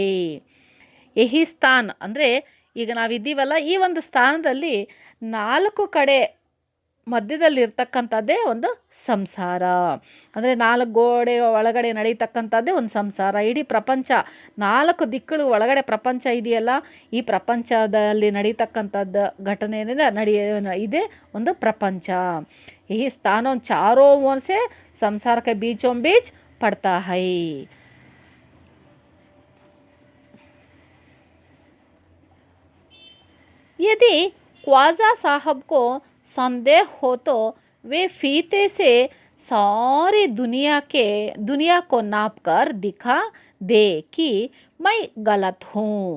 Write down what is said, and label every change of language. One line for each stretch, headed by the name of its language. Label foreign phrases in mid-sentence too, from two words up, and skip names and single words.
Hindi: यही स्थान
Kannada: ಅಂದರೆ ಈಗ ನಾವಿದ್ದೀವಲ್ಲ, ಈ ಒಂದು ಸ್ಥಾನದಲ್ಲಿ 4 ಕಡೆ ಮಧ್ಯದಲ್ಲಿರ್ತಕ್ಕಂಥದ್ದೇ ಒಂದು ಸಂಸಾರ. ಅಂದರೆ 4 ಗೋಡೆ ಒಳಗಡೆ ನಡೀತಕ್ಕಂಥದ್ದೇ ಒಂದು ಸಂಸಾರ. ಇಡೀ ಪ್ರಪಂಚ 4 ದಿಕ್ಕಳು ಒಳಗಡೆ ಪ್ರಪಂಚ ಇದೆಯಲ್ಲ, ಈ ಪ್ರಪಂಚದಲ್ಲಿ ನಡೀತಕ್ಕಂಥದ್ದು ಘಟನೆಯಿಂದ ಇದೇ ಒಂದು ಪ್ರಪಂಚ।
Hindi: यह स्थान चारों ओर से संसार के बीचों बीच पड़ता है। यदि ख्वाजा साहब को संदेह हो तो वे फीते से सारी दुनिया को नाप कर दिखा दे कि मैं गलत हूँ।